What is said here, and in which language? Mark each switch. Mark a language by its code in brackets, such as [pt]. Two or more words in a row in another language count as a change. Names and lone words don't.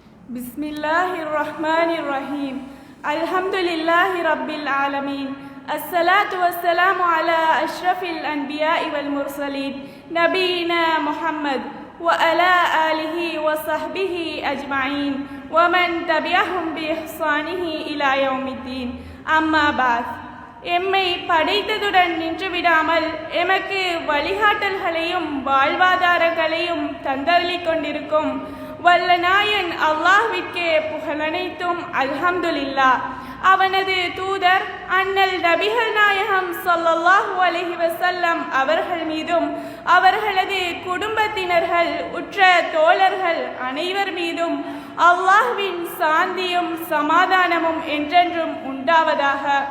[ar] بسم الله الرحمن الرحيم. الحمد لله رب العالمين. الصلاة والسلام على أشرف الأنبياء والمرسلين. نبينا محمد وعلى آله وصحبه أجمعين. ومن تبعهم بإحسانه إلى يوم الدين. أما بعد. [ta] எம்மை படைத்ததுடன் நின்றுவிடாமல் எமக்கு வழிகாட்டல்களையும் வாழ்வாதாரங்களையும் தந்தளிக் கொண்டிருக்கும் வல்ல நாயன் அல்லாஹ்விற்கே புகழனைத்தும் அல்ஹம்துலில்லாஹ். அவனது தூதர் அண்ணல் நபிகள் நாயகம் [ar] صلى الله عليه وسلم [ta] அவர்கள் மீதும் அவர்களது குடும்பத்தினர்கள் உற்ற தோழர்கள் அனைவர் மீதும் அல்லாஹ்வின் சாந்தியும் சமாதானமும் என்றென்றும் உண்டாவதாக.